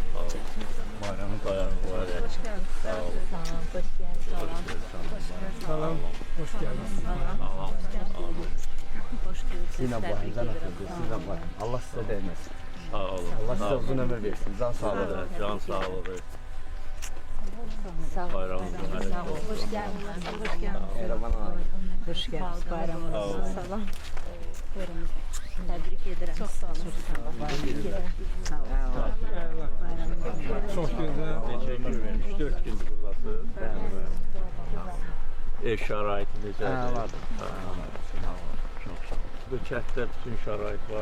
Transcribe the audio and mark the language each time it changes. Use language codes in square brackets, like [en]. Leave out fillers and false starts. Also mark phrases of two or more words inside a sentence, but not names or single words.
[tr] Salam, hoş geldiniz. [az] Sizlə bayramdan ötürdük, sizlə bayram. Allah sizə dəyməsin. Sağ olun. Allah sizə uzun ömür versin, can sağlığı. Can sağlığı. Sağ olun. Bayramınız mübarək olsun. [tr] Hoş geldiniz. Hoş geldiniz. Eyvallah abi. Hoş geldiniz. [az] Bayramınız. Salam. Buyurun. Təbrik edirəm. Çox sağ olun. Təbrik edirəm. Sağ olun. Çox gözəl. [tr] Teşekkür ederim. [az] 3-4 gündür buradasınız. Ev şəraiti necədir? Vardır. Bu kənddə bütün şərait var.